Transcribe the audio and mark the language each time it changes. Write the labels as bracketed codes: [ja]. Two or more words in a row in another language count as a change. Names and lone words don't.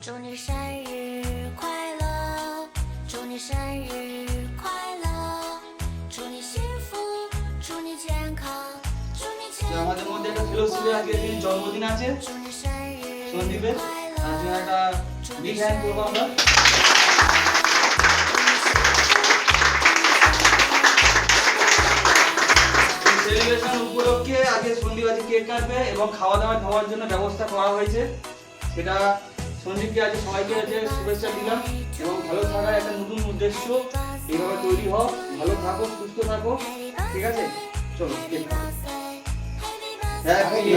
[zh] 祝你生日快乐，祝你生日快乐，祝你幸福，祝你健康，祝你健康。 [bn] আমাদের মধ্যে একটা ফেলোশিপে আজকে দিন জন্মদিন আছে [zh] 祝你生日 [bn] সন্দীপের [zh] 快 [bn] তার জন্য [zh] 乐， [bn] একটা [en] big hand [bn] করবো আমরা সেলিব্রেশন উপলক্ষে আজকে সন্দীপ আজকে কেক কাটবে এবং খাওয়া দাওয়া খাওয়ার জন্য ব্যবস্থা করা হয়েছে সেটা সন্দীপকে আজকে সবাইকে আজকে শুভেচ্ছা দিলাম এবং ভালো থাকার একটা নতুন উদ্দেশ্য এইভাবে তৈরি হও ভালো থাকো সুস্থ থাকো ঠিক আছে চলো কেক কাটো হ্যাপি